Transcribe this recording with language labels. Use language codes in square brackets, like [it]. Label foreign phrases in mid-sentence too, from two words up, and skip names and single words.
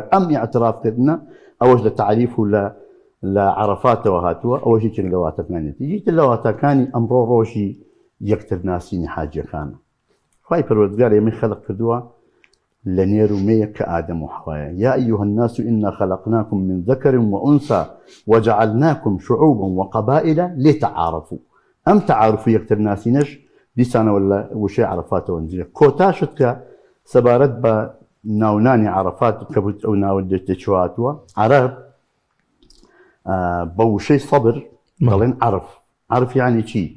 [ckb] ئەم ئیعترافکردنە ئەوەش لە تعریف و لە عەرەفاتەوە هاتووە، ئەوەش یەکێک لە واتەکانێتی. یەکێک لە واتەکانی ئەمڕۆ ڕۆژی یەکترناسینی حاجەکانە. خوای پەروەردگار ئێمەی خەلق کردووە لە نێر و مەیەک کە ئادەم و حەوایە. [ar] یا ئەیها الناس إنا خلقناكم من ذكر وأنثى وجعلناكم شعوبا وقبائل لتعارفوا. [ckb] ئەم تعارف و یەکترناسینەش دیسانەوە لە وشەی عەرەفاتەوە نزیە. کۆتاشت کە سەبارەت بە ناونانی عەرەفات کە ئەو ناوە دەچواتووە، عەرەب بە وشەی سەبر دەڵێن عەرف. عەرف یعنی چی؟